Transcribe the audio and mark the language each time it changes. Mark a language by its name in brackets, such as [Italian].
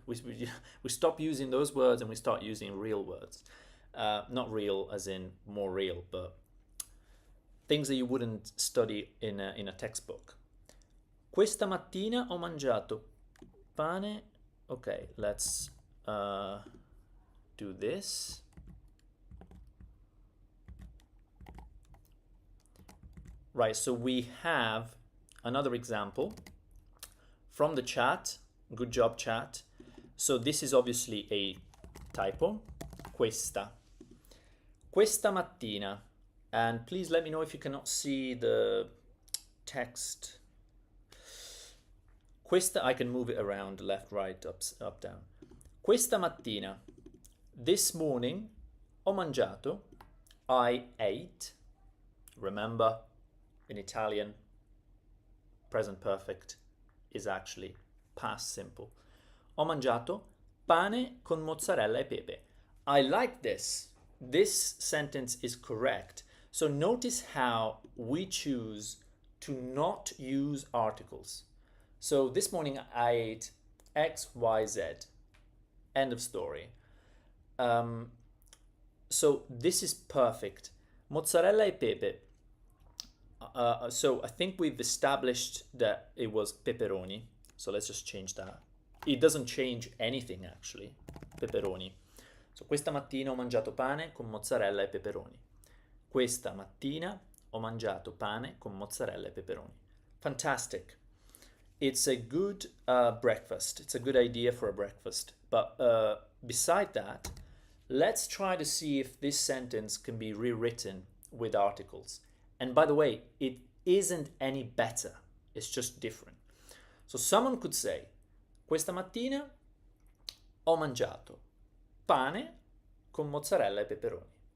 [English] We stop using those words and we start using real words. Not real as in more real, but things that you wouldn't study in a textbook. [Italian] Questa mattina ho mangiato pane. [English] Okay, let's do this. Right, so we have another example from the chat. Good job, chat. So this is obviously a typo. Questa mattina. And please let me know if you cannot see the text. Questa, I can move it around, left, right, up, down. Questa mattina, this morning, ho mangiato, I ate. Remember, in Italian, present perfect is actually past simple. [Italian] Ho mangiato pane con mozzarella e pepe. [English] I like this. This sentence is correct. So notice how we choose to not use articles. So this morning I ate X, Y, Z. End of story. So this is perfect. Mozzarella e pepe. So I think we've established that it was pepperoni. So let's just change that. It doesn't change anything actually. Pepperoni. [Italian] So questa mattina ho mangiato pane con mozzarella e peperoni. Questa mattina ho mangiato pane con mozzarella e peperoni. [English] Fantastic. It's a good breakfast. It's a good idea for a breakfast. But beside that, let's try to see if this sentence can be rewritten with articles. And by the way, it isn't any better. It's just different. [Italian] So someone could say, questa mattina ho mangiato pane con mozzarella e peperoni.